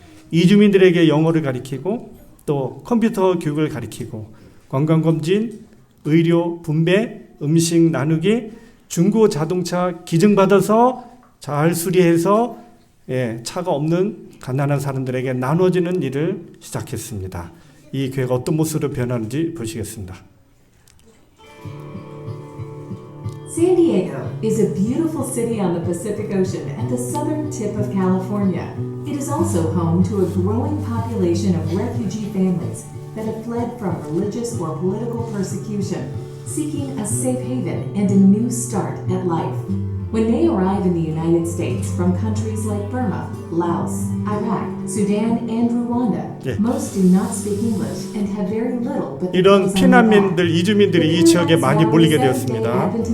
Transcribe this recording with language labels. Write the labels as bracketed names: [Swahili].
[Korean] 이주민들에게 영어를 가르치고 또 컴퓨터 교육을 가르치고 건강검진, 의료, 분배, 음식 나누기, 중고 자동차 기증받아서 잘 수리해서 차가 없는 가난한 사람들에게 나눠지는 일을 시작했습니다. 이 교회가 어떤 모습으로 변하는지 보시겠습니다. [English] San Diego is a beautiful city on the Pacific Ocean at the southern tip of California. It is also home to a growing population of refugee families that have fled from religious or political persecution, seeking a safe haven and a new start at life. When they arrive in the United States from countries like Burma, Laos, Iraq, Sudan, and Rwanda, most do not speak English and have very little but [Korean] 이런 피난민들, 이주민들이 이 지역에 많이 몰리게 되었습니다.